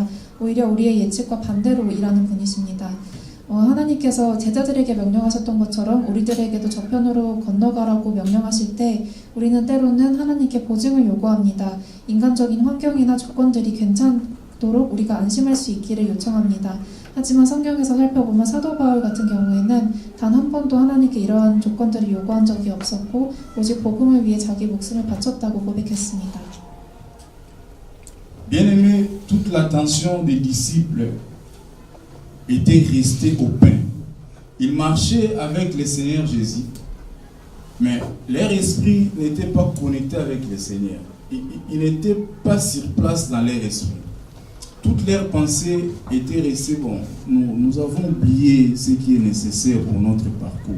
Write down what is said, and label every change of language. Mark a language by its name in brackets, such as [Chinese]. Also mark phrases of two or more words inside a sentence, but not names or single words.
[Korean] 오히려 우리의 예측과 반대로 일하는 분이십니다. 하나님께서 제자들에게 명령하셨던 것처럼 우리들에게도 저편으로 건너가라고 명령하실 때 우리는 때로는 하나님께 보증을 요구합니다. 인간적인 환경이나 조건들이 괜찮도록 우리가 안심할 수 있기를 요청합니다. 하지만 성경에서 살펴보면 사도 바울 같은 경우에는 단 한 번도 하나님께 이러한 조건들을 요구한 적이 없었고 오직 복음을 위해 자기 목숨을 바쳤다고 고백했습니다. [French] Bien-aimés, toute l'attention des disciples était restée au pain. Ils marchaient avec le Seigneur Jésus, mais leur esprit n'était pas connecté avec le Seigneur. Ils n'étaient pas sur place dans leur esprit. Toutes leurs pensées étaient restées, nous avons oublié ce qui est nécessaire pour notre parcours.